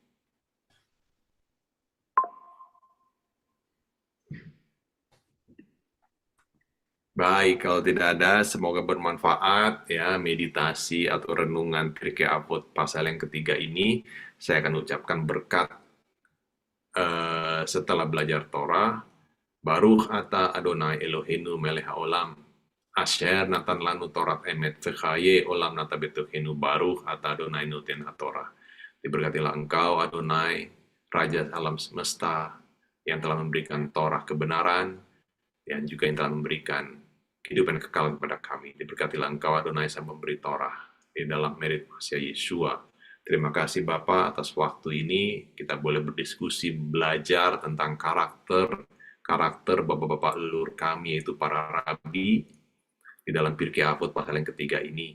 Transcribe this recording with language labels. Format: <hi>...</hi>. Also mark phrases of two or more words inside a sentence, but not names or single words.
<id>Baik, kalau tidak ada, semoga bermanfaat ya meditasi atau renungan Pirkei Avot pasal yang ketiga ini. Saya akan ucapkan berkat setelah belajar Torah.</id> <he>ברוך אתה אדני אלהינו מלך העולם אשר נתן לנו תורת אמת וחיי עולם נטע בתוכנו ברוך אתה אדני נותן התורה.</he> <id>Diberkatilah Engkau Adonai, Raja alam semesta, yang telah memberikan Torah kebenaran, dan juga yang telah memberikan kehidupan kekal kepada kami. Diberkatilah Engkau Adonai sang memberi Torah di dalam merit Masya Yeshua. Terima kasih Bapak atas waktu ini. Kita boleh berdiskusi, belajar tentang karakter bapak-bapak leluhur kami, yaitu para rabi, di dalam Pirkei Avot pasal yang ketiga ini.</id>